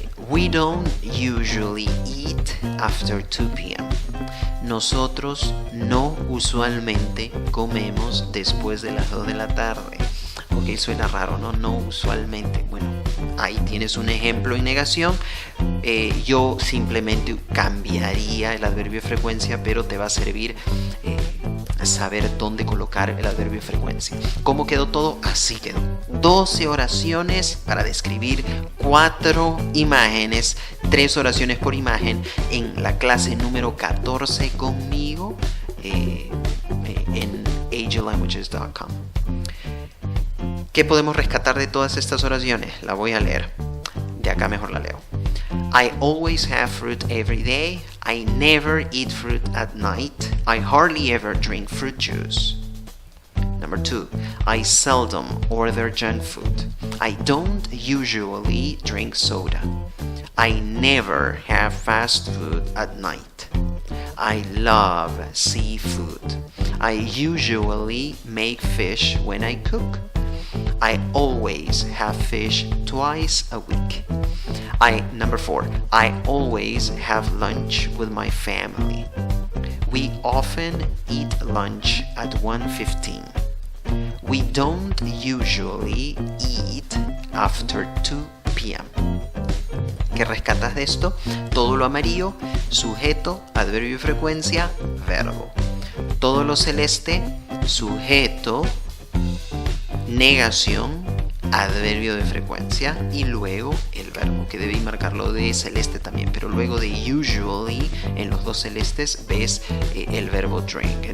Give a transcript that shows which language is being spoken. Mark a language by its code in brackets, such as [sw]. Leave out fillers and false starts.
[en] We don't usually eat after 2 p.m. [es] Nosotros no usualmente comemos después de las 2 de la tarde. Ok, suena raro, ¿no? No usualmente. Bueno, ahí tienes un ejemplo en negación. Yo simplemente cambiaría el adverbio de frecuencia, pero te va a servir saber dónde colocar el adverbio de frecuencia. ¿Cómo quedó todo? Así quedó. 12 oraciones para describir 4 imágenes, 3 oraciones por imagen en la clase número 14 conmigo en AgelLanguages.com. ¿Qué podemos rescatar de todas estas oraciones? La voy a leer. De acá mejor la leo. [en] I always have fruit every day. I never eat fruit at night. I hardly ever drink fruit juice. Number 2. I seldom order junk food. I don't usually drink soda. I never have fast food at night. I love seafood. I usually make fish when I cook. I always have fish twice a week. Number 4. I always have lunch with my family. We often eat lunch at 1:15. We don't usually eat after 2 p.m. [es] ¿Qué rescatas de esto? Todo lo amarillo, sujeto, adverbio de frecuencia, verbo. Todo lo celeste, sujeto, negación, adverbio de frecuencia y luego el verbo, que debí marcarlo de celeste también, pero luego de usually en los 2 celestes ves el verbo drink.